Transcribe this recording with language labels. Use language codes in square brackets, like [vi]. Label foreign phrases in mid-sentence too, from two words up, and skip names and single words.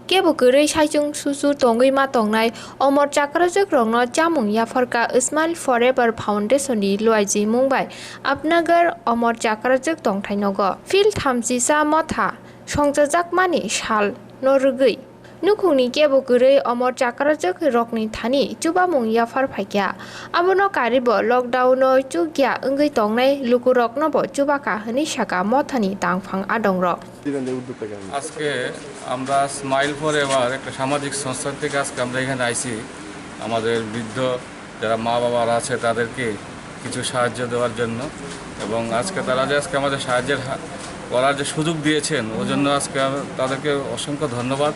[trp] Kebo Kwrwi Saijung Susu Tongui Ma Tongnai Omor Chakrarokno Chamung Yafarka Smile Forever Foundation ni Luaiji Mumbai Apnaghar Omor Chakrarok Tongthainogo Fil Thamjisa Motha Songjak Mani Shal Norugui Nukhungni Kebo Kwrwi Omor Chakrarokni Thani Chubamung Yafar Phaikya Abono Karibo Lockdown Chugya Ungui Tongnai Lukurokno Bo Chubaka Hni Shaka Mothani Tangphang Adongrok [bn] আজকে আমরা স্মাইল ফরএভার একটা সামাজিক সংস্থা থেকে আজকে আমরা এখানে আইছি আমাদের বৃদ্ধ যারা মা বাবারা আছে তাদেরকে কিছু সাহায্য দেওয়ার জন্য এবং আজকে তারা যে আজকে আমাদের সাহায্যের করার যে সুযোগ দিয়েছেন ওই জন্য আজকে তাদেরকে অসংখ্য ধন্যবাদ।